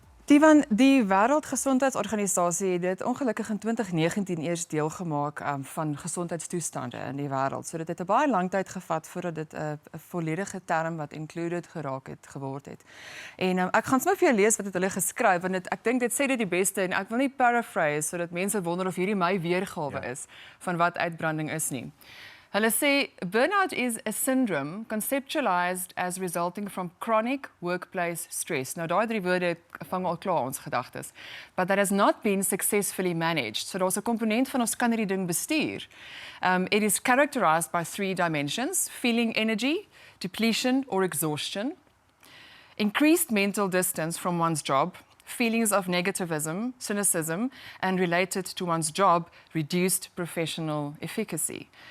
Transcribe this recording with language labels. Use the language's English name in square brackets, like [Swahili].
[Afrikaans] Die Wêreldgesondheidsorganisasie het dit ongelukkig in 2019 eers deel gemaak van gesondheidstoestande in die wêreld. So dit het 'n baie lang tyd gevat voordat dit 'n volledige term wat included geword het. En ek gaan sommer vir jou lees wat het hulle geskryf, want ek dink dit sê dit die beste en ek wil nie paraphrase sodat mense wonder of hierdie my weergawe is van wat uitbranding is nie. Hulle sê, [English] burnout is a syndrome conceptualized as resulting from chronic workplace stress. [Afrikaans] Nou, daai drie woorde vang al klaar ons gedagtes. [English] But that has not been successfully managed. [Afrikaans] So daar's 'n komponent van ons kan hierdie ding bestuur. [English] It is characterized by three dimensions: feeling energy, depletion or exhaustion, increased mental distance from one's job, feelings of negativism, cynicism, and related to one's job, reduced professional efficacy.